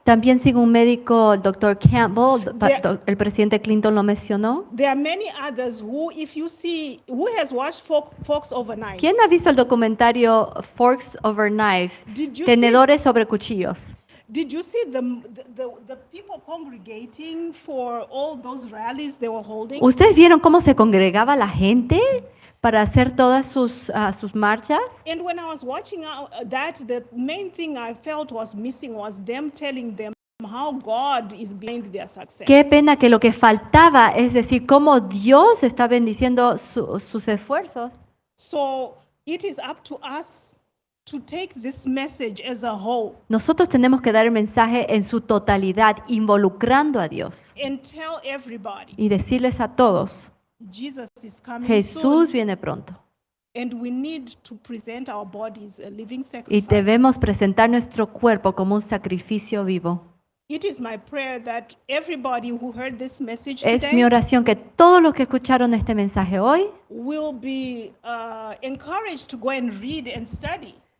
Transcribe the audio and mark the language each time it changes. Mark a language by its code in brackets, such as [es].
[es] También sigo un médico, el doctor Campbell, el presidente Clinton lo mencionó. [en] There are many others who, if you see, who has watched Forks Over Knives? [es] ¿Quién ha visto el documentario Forks Over Knives? [en] Did you [es] Tenedores sobre cuchillos. [en] Did you see the people congregating for all those rallies they were holding? [es] ¿Ustedes vieron cómo se congregaba la gente para hacer todas sus marchas? [en] And when I was watching that, the main thing I felt was missing was them telling them how God is behind their success. [es] Qué pena que lo que faltaba es decir cómo Dios está bendiciendo sus esfuerzos. [en] So it is up to us to take this message as a whole [es] Nosotros tenemos que dar el mensaje en su totalidad, involucrando a Dios [en] and tell everybody [es] y decirles a todos, [en] Jesus is coming [es] Jesús [en] soon, [es] viene pronto. [en] and we need to present our bodies a living [es] Y [en] sacrifice. [es] debemos presentar nuestro cuerpo como un sacrificio vivo. [en] It is my prayer that everybody who heard this message [es] Es mi [en] today [es] oración que todos los que escucharon este mensaje hoy [en] will be encouraged to go and read and study.